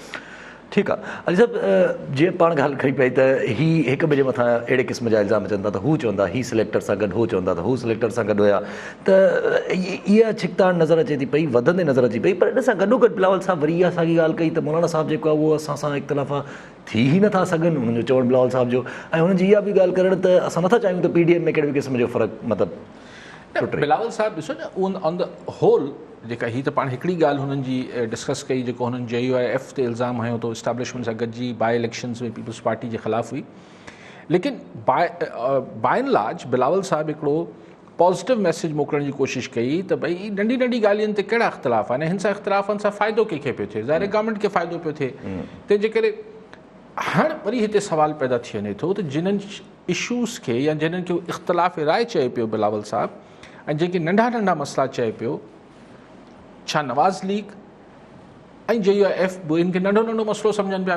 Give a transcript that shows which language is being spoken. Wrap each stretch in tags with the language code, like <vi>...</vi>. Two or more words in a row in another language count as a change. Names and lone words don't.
<sd>ठीकु आहे अली साहब, जीअं पाण ॻाल्हि खई पई त ही हिक ॿिए जे मथां अहिड़े क़िस्म जा इल्ज़ाम अचनि था त हू चवंदा ही सिलेक्टर सां गॾु, हू चवंदा त हू सिलेक्टर सां गॾु हुया, त इहा छिकताड़ नज़र अचे थी पई, वधंदे नज़र अचे पई। पर इन सां गॾोगॾु बिलावल साहब वरी इहा साॻी ॻाल्हि कई त मौलाना साहब जेको आहे उहो असां सां इख़्तिलाफ़ा थी ई नथा सघनि, हुननि जो चवणु बिलावल साहब जो, ऐं हुननि जी इहा बि ॻाल्हि करणु त असां नथा चाहियूं त PDM में कहिड़े बि क़िस्म जो फ़र्क़ु मतिलबु। बिलावल साहब ॾिसो न,</sd> <en>on the whole</en> <sd>जेका ही त पाण हिकिड़ी ॻाल्हि हुननि जी डिस्कस कई जेको हुननि JUIF ते इल्ज़ाम हयो तो इस्टेब्लिशमेंट सां गॾिजी</sd> <en>by elections</en> <sd>में पीपल्स पार्टी जे ख़िलाफ़ु हुई, लेकिन</sd> <en>by and large</en> <sd>बिलावल साहब हिकिड़ो</sd> <en>positive message</en> <sd>मोकिलण जी कोशिशि कई त भई नंढी नंढी ॻाल्हियुनि ते कहिड़ा इख़्तिलाफ़ आहिनि, हिन सां इख़्तिलाफ़नि सां फ़ाइदो कंहिंखे पियो थिए, ज़ाहिर गवर्नमेंट खे फ़ाइदो पियो थिए। तंहिंजे करे हाणे वरी हिते सुवालु पैदा थी वञे थो त जिन्हनि इशूज़ खे या जिन्हनि खे इख़्तिलाफ़ राय चए पियो बिलावल साहब, ऐं जेके नंढा नंढा मसइला चए पियो, छा नवाज़ लीग ऐं JUIF बि इनखे नंढो नंढो मसइलो सम्झनि पिया?</sd>